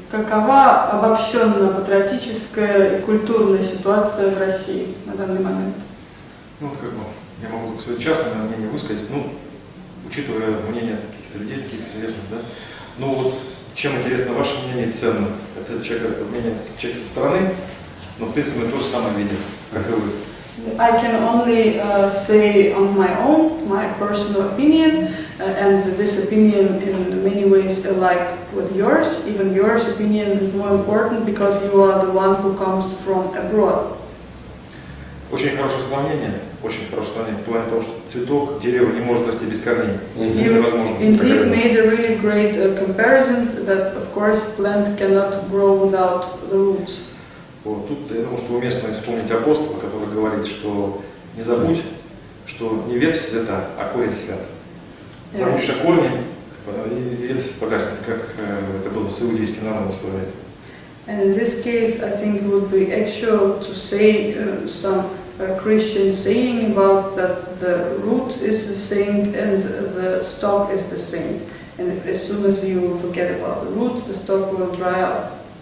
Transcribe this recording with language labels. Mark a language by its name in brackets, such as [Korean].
[Russian] Какова обобщенная патриотическая и культурная ситуация в России на данный момент? Ну, вот как бы, я могу свое частное мнение высказать, учитывая мнение каких-то людей, таких известных, да. Ну вот, чем интересно ваше мнение и ценно? Это мнение человека со стороны, но в принципе мы то же самое видим, как и вы. [English] I can only say on my own, my personal opinion, and this opinion in many ways alike with yours. Even yours opinion is more important because you are the one who comes from abroad. [Russian] Очень хорошее сравнение в плане того, что цветок, дерево не может расти без корней. [English] You indeed made a really great comparison that, of course, plant cannot grow without the roots. [Russian] Вот, тут я думаю, что уместно вспомнить апостола, который говорит, что не забудь, что не ветвь свята, а корень свят. Забудешь о корне, и ветвь погаснет, как это было с иудейским народом в свое время. [English] And in this case, I think it would be actual to say some Christian saying about that the root is the saint and the stalk is the saint. And as soon as you forget about the root, the stalk will dry up.